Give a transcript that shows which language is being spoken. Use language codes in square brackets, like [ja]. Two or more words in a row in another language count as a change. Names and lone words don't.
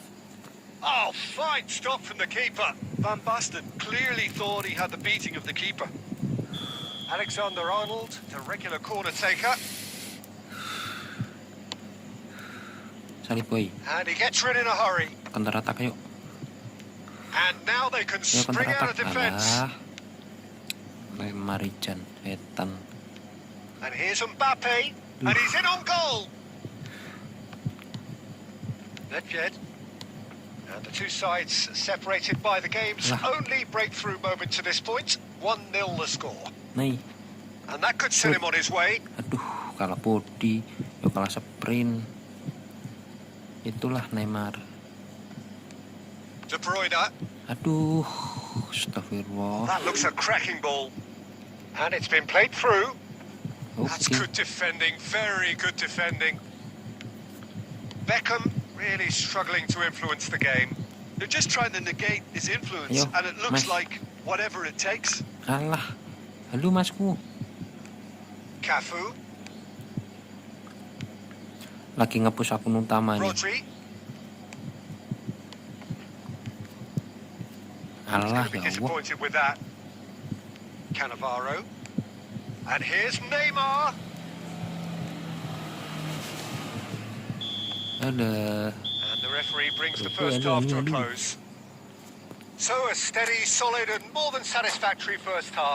[en] Oh, fine stop from the keeper. Van Basten clearly thought he had the beating of the keeper. Alexander-Arnold, the regular corner taker. [id] Salib boy. [en] And he gets rid in a hurry. [id] Counter attack yuk. [en] And now they can [id] Ayo [en] spring counter out of attack. defence. [id] Alah. Marijan, setan. [en] And here's Mbappe. And he's in on goal. Midfield. And the two sides separated by the game's only breakthrough moment to this point. 1-0 the score. [id] Nih. [en] And that could send him on his way. [id] Aduh, kalah body, yuk kalah sprint. Itulah Neymar. [en] De Bruyne. [id] Aduh, astagfirullah. [en] That looks a cracking ball. And it's been played through. That's [id] Oke. [en] good defending, very good defending. Beckham really struggling to influence the game. They're just trying to negate his influence, [id] Ayo, [en] and it looks [id] Mas. [en] like whatever it takes. [id] Alah. Halo masku. [en] Cafu, [id] Lagi nge-push akun utamanya. [en] Rodri, [id] Alah, [en] going to be [ar] ya Allah. [en] disappointed with that. Cannavaro. And here's Neymar. [id] Ada. [en] And the referee brings the first half to a close. So a steady, solid and more than satisfactory first half.